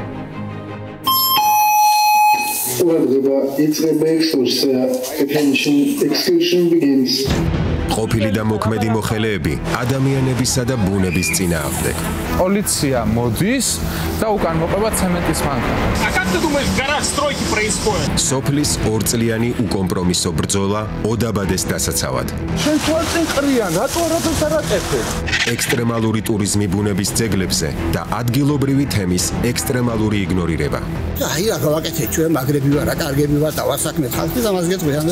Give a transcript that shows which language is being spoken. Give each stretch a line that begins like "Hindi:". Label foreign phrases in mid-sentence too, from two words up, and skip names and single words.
Georgian: ყოფილი და მოქმედი მოხელეები ადამიანებისა და ბუნების წინააღმდეგ. Полиция მოდის და უკან მოყვება ცემენტის მანქანას.
Russian: А как ты думаешь, в горах стройки происходят?
Georgian: სოფლის 2 წლიანი უკომპრომისო ბრძოლა ოდაბადეს დასაცავად. შენ თვალწინ ყრია, რატო არაფერს არ აკეთებ? ექსტრემალური ტურიზმი ბუნების ძეგლებზე და ადგილობრივი თემის ექსტრემალური იგნორირება. აი რა გავაკეთე ჩვენ მაგრები ვარ, რა კარგები ვარ, დავასაქმეთ ხალხი და მას გეტყვიანე.